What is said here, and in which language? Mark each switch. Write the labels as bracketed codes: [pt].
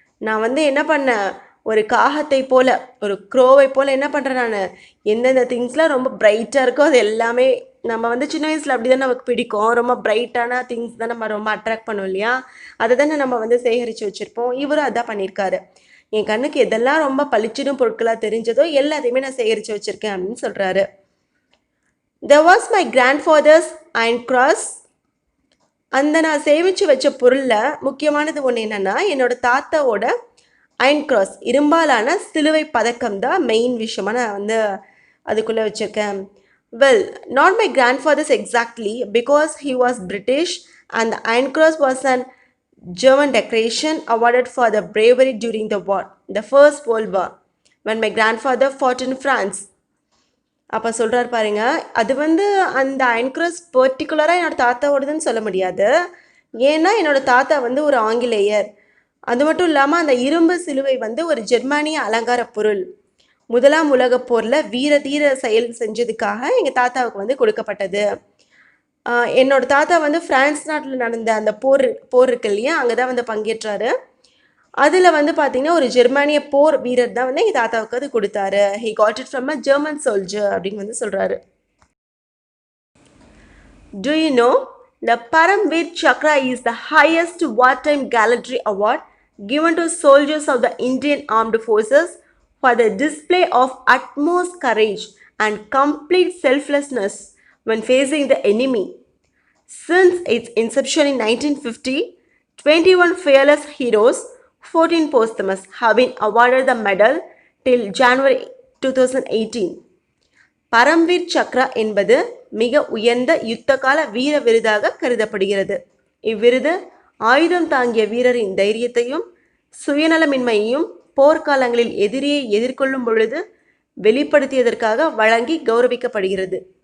[ta] நான் வந்து என்ன பண்ணேன், ஒரு காகத்தை போல், ஒரு க்ரோவை போல் என்ன பண்ணுறேன் நான், எந்தெந்த திங்ஸ்லாம் ரொம்ப பிரைட்டாக இருக்கோ அது எல்லாமே, நம்ம வந்து சின்ன வயசில் அப்படி தான் நமக்கு பிடிக்கும், ரொம்ப பிரைட்டான திங்ஸ் தான் நம்ம ரொம்ப அட்ராக்ட் பண்ணுவோம் இல்லையா, அதை தானே நம்ம வந்து சேகரித்து வச்சுருப்போம். இவரும் அதான் பண்ணியிருக்காரு. என் கண்ணுக்கு எதெல்லாம் ரொம்ப பளிச்சிடும் பொருட்களாக தெரிஞ்சதோ எல்லாத்தையுமே நான் சேகரித்து வச்சுருக்கேன் அப்படின்னு சொல்கிறாரு. [en] There was my grandfather's iron cross. [ta] அந்த நான் சேமித்து வச்ச பொருளில் முக்கியமானது ஒன்று என்னென்னா, என்னோடய தாத்தாவோட அயன் கிராஸ், இரும்பாலான சிலுவை பதக்கம் தான் மெயின் விஷயமாக நான் வந்து அதுக்குள்ளே வச்சுருக்கேன். [en] Well, not my grandfather's exactly, because he was British and the iron cross was an German decoration awarded for the bravery during the war, the First World War, when my grandfather fought in France. [ta] அப்போ சொல்கிறார் பாருங்க, அது வந்து அந்த iron cross பர்டிகுலராக என்னோடய தாத்தாவோடதுன்னு சொல்ல முடியாது, ஏன்னா என்னோடய தாத்தா வந்து ஒரு ஆங்கிலேயர். அது மட்டும் இல்லாமல் அந்த இரும்பு சிலுவை வந்து ஒரு ஜெர்மானிய அலங்கார பொருள். முதலாம் உலகப் போரில் வீர தீர செயல் செஞ்சதுக்காக எங்கள் தாத்தாவுக்கு வந்து கொடுக்கப்பட்டது. என்னோடய தாத்தா வந்து ஃப்ரான்ஸ் நாட்டில் நடந்த அந்த போர் இருக்கு இல்லையா, அங்கே தான் வந்து பங்கேற்றாரு. அதில் வந்து பார்த்திங்கன்னா ஒரு ஜெர்மானிய போர் வீரர் தான் வந்து எங்கள் தாத்தாவுக்கு அது கொடுத்தாரு. [en] he got it from a German soldier [ta] அப்படின்னு வந்து சொல்கிறாரு. [en] To you know, the Paramvir Chakra is the highest war time gallantry award given to soldiers of the Indian Armed Forces for the display of utmost courage and complete selflessness when facing the enemy. Since its inception in 1950, 21 fearless heroes, 14 posthumous, have been awarded the medal till January 2018. [ta] Paramvir Chakra என்பது மிக உயர்ந்த யுத்தகால வீர விருதாக கருதப்படுகிறது. இவ்விருது ஆயுதம் தாங்கிய வீரரின் தைரியத்தையும் சுயநலமின்மையையும் போர்க்காலங்களில் எதிரியை எதிர்கொள்ளும் பொழுது வெளிப்படுத்தியதற்காக வழங்கி கௌரவிக்கப்படுகிறது.